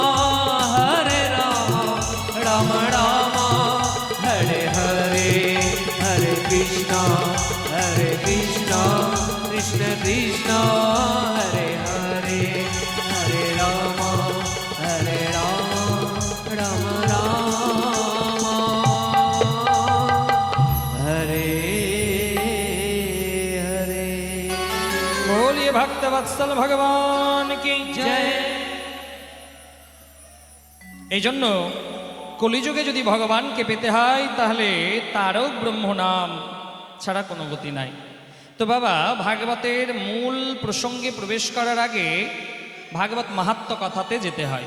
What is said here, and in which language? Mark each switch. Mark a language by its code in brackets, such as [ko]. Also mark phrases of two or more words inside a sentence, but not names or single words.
[sa] राम राम हरे हरे हरे कृष्ण कृष्ण कृष्ण हरे हरे हरे राम राम राम हरे हरे [hi] बोलिए भक्त वत्सल भगवान की जय [bn] এই জন্য কলিযুগে যদি ভগবানকে পেতে হয় তাহলে তারক ব্রহ্ম নাম ছাড়া কোনো গতি নাই। তো বাবা ভাগবতের মূল প্রসঙ্গে প্রবেশ করার আগে ভাগবত মাহাত্ম্য কথাতে যেতে হয়।